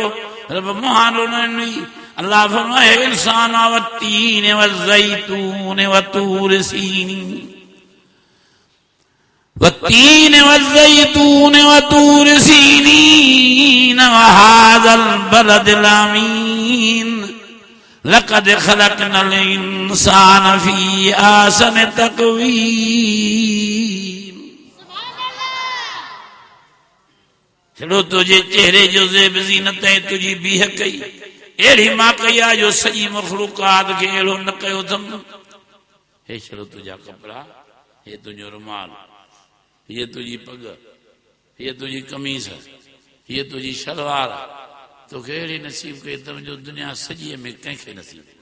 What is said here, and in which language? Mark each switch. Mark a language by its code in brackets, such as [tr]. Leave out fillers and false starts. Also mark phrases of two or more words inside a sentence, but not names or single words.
[sd] रब मुहांडो न ॾिनई। अल्लाह फरमाए इंसान [ar] والتين والزيتون وطور سيني والتين والزيتون وطور سينين وهذا البلد الأمين لقد خلقنا الإنسان في أحسن تقويم. [sd] छड़ो तुझे चेहरे जो ज़ेब ज़ीनत ऐं तुझी बीह कई अहिड़ी मां कई आहे जो सॼी मखलूकात खे अहिड़ो न कयो अथमि। हे छड़ो तुंहिंजा कपिड़ा, हे तुंहिंजो रुमाल, हीअ तुंहिंजी पग, हीअ तुंहिंजी कमीज़, हीअ तुंहिंजी शलवार, तोखे अहिड़ी नसीब कई अथमि जो दुनिया सॼीअ में कंहिंखे नसीब।